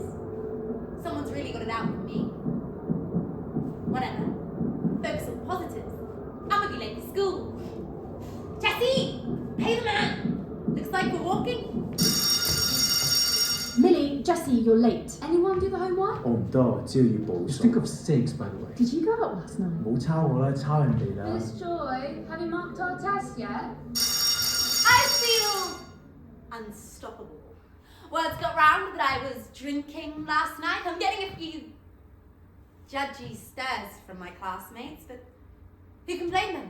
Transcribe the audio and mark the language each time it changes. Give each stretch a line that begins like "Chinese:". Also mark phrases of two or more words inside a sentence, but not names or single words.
English: Someone's really got it out for me. Whatever. Focus on positives. I'm gonna be late for school. Jessie! Hey the man! Looks like we're walking. Millie, Jessie, you're late. Anyone do the homework?
Cantonese: 我唔多，只要要補數。
English: Think of 6 by the way. Did you go out last night?
Cantonese: 冇抄我啦，抄人哋啦。
English: Miss Joy, have you marked our test yet? I feel unstoppable. Words got round that I was drinking last night. I'm getting a few judgy stares from my classmates, but who can blame them?